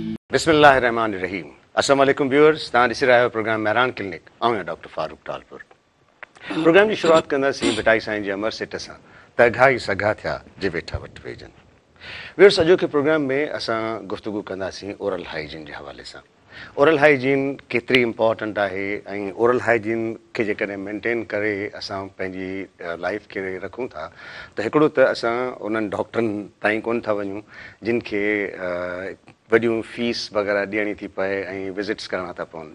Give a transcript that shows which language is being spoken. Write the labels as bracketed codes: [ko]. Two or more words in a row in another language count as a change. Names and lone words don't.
[ar] بسم اللہ الرحمن الرحیم. السلام علیکم ویورز. [sd] تاں ॾिसी रहिया प्रोग्राम मेहरान क्लिनिक. आऊं आहियां डॉक्टर फारूक टालपुर. प्रोग्राम जी शुरूआत कंदासीं बिटाई साईं जे अमर सिट सां त घाई सघा थिया जे वेठा वटि वेझनि. व्यूअर्स, अॼोके प्रोग्राम में असां गुफ़्तगू कंदासीं [en] ओरल हाइजीन [sd] जे हवाले सां. [en] ओरल हाइजीन [sd] केतिरी इम्पॉर्टेंट आहे ऐं [en] ओरल हाइजीन [sd] खे जेकॾहिं मेंटेन करे असां पंहिंजी लाइफ खे रखूं था त हिकिड़ो त असां उन्हनि डॉक्टरनि ताईं कोन था वञूं जिन खे वॾियूं फीस वग़ैरह ॾियणी थी पए ऐं विज़िट्स करणा था पवनि.